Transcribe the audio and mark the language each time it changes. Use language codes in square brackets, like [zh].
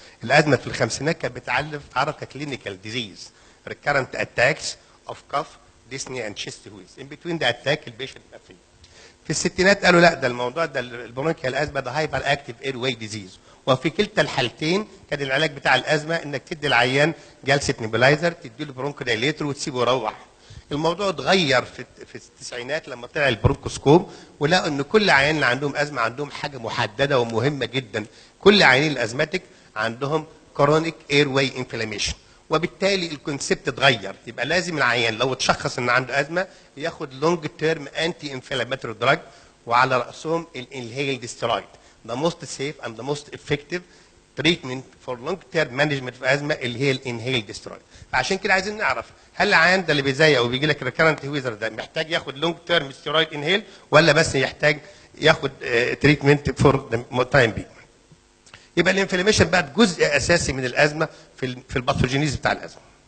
[ar] الازمه في الخمسينات كانت بتعرف ككلينيكال ديزيز [en] recurrent attacks of cough, dyspnea and chest wheeze. In between the attack [ar] البيشنت بقى فيه. في الستينات قالوا لا، ده الموضوع ده البرونكيال الازمه ده هايبر اكتيف اير واي ديزيز، وفي كلتا الحالتين كان العلاج بتاع الازمه انك تدي العيان جلسه نيبولايزر، تدي له برونكودايليتر وتسيبه يروح. الموضوع اتغير في التسعينات لما طلع البرونكوسكوب ولقوا ان كل عيان اللي عندهم ازمه عندهم حاجه محدده ومهمه جدا. كل عيانين الازماتيك عندهم كرونيك اير واي انفلاميشن، وبالتالي الكونسيبت اتغير. يبقى لازم العيان لو اتشخص ان عنده ازمه ياخد لونج تيرم انتي انفلاماتوري دراج، وعلى راسهم الانهيلد ستيرويد. [en] The most safe and the most effective treatment for long term management [ar] في ازمه اللي هي الانهيلد ستيرويد. فعشان كده عايزين نعرف هل العيان ده اللي بيزيق وبيجي لك ريكارنت ويزر ده محتاج ياخد لونج تيرم ستيرويد انهيل ولا بس يحتاج ياخد تريتمنت فور تايم بي. يبقى الانفلاميشن بقت جزء اساسي من الازمه في الباثوجينيز بتاع الازمه.